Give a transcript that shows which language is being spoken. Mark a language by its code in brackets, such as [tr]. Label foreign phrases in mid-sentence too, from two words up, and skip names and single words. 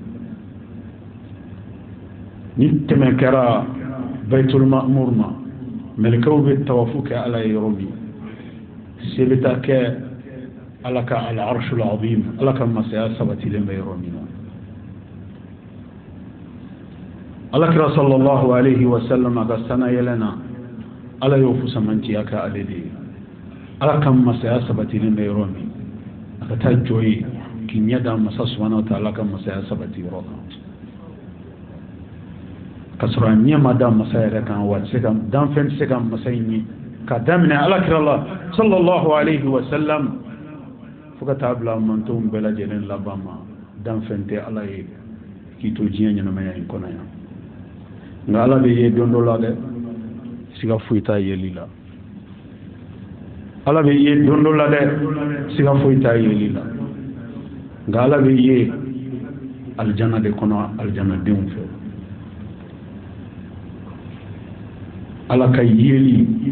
[bm] ni tɛmɛ kɛra [ar] البيت المعمور [bm] ma mɛlɛkɛw bɛ tawafu kɛ ala ye yɔrɔ min se bɛ taa kɛ ala ka [ar] العرش العظيم [bm] ala ka masaya sabatilen bɛ yɔrɔ min na alakira [ar] صلى الله عليه وسلم [bm] a ka sana yɛlɛna ala y'o fusamantiya kɛ ale de ye ala ka masaya sabatilen bɛ yɔrɔ min a ka taa jɔ ye k'i ɲɛ da masa [ar] سبحانه وتعالى [bm] ka masaya sabati yɔrɔ kan ka sɔrɔ a ɲɛ ma da masa yɛrɛ kan wa danfɛn tɛ se ka masa in ye ka daminɛ alakira la [ar] صلى الله عليه وسلم [bm] fo ka taa bila mantonw bɛɛ lajɛlen laban ma danfɛn tɛ ala ye k'i to diɲɛ ɲɛnamaya in kɔnɔ yan nka ala bɛ ye don dɔ la dɛ siga foyi t'a yeli la ala bɛ ye don dɔ la dɛ siga foyi t'a yeli la nka ala bɛ ye alijana de kɔnɔ alijanadenw fɛ ala ka yeli